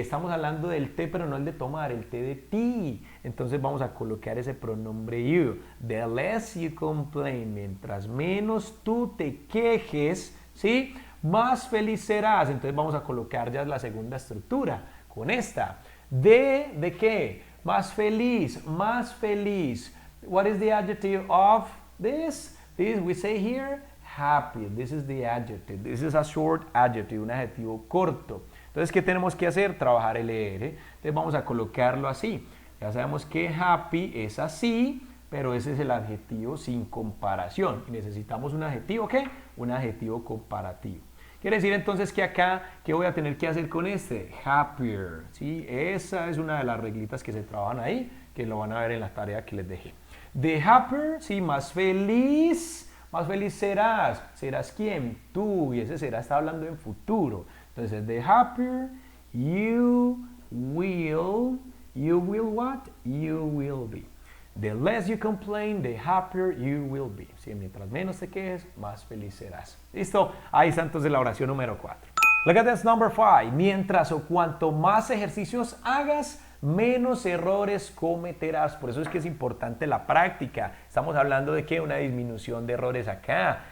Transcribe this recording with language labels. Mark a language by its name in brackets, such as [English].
[Spanish] Estamos hablando del té, pero no el de tomar, el té de ti. Entonces vamos a colocar ese pronombre you. [English] The less you complain. [Spanish] Mientras menos tú te quejes, ¿sí? Más feliz serás. Entonces vamos a colocar ya la segunda estructura con esta. ¿De qué? Más feliz, más feliz. [English] What is the adjective of this? This we say here. Happy, this is the adjective, this is a short adjective, [Spanish] un adjetivo corto. Entonces, ¿qué tenemos que hacer? Trabajar el ER. Entonces vamos a colocarlo así. Ya sabemos que happy es así, pero ese es el adjetivo sin comparación. Y necesitamos un adjetivo, ¿qué? Un adjetivo comparativo. Quiere decir entonces que acá, ¿qué voy a tener que hacer con este? Happier, ¿sí? Esa es una de las reglitas que se trabajan ahí, que lo van a ver en la tarea que les dejé. [English] The happier, [Spanish] ¿sí? Más feliz. Más feliz serás. ¿Serás quién? Tú. Y ese será está hablando en futuro. [English] Entonces, the happier you will what? You will be. The less you complain, the happier you will be. [Spanish] ¿Sí? Mientras menos te quejes, más feliz serás. ¿Listo? Ahí está entonces la oración número 4. [English] Look at this number 5. [Spanish] Mientras o cuanto más ejercicios hagas, menos errores cometerás. Por eso es que es importante la práctica. Estamos hablando de ¿qué? Una disminución de errores acá.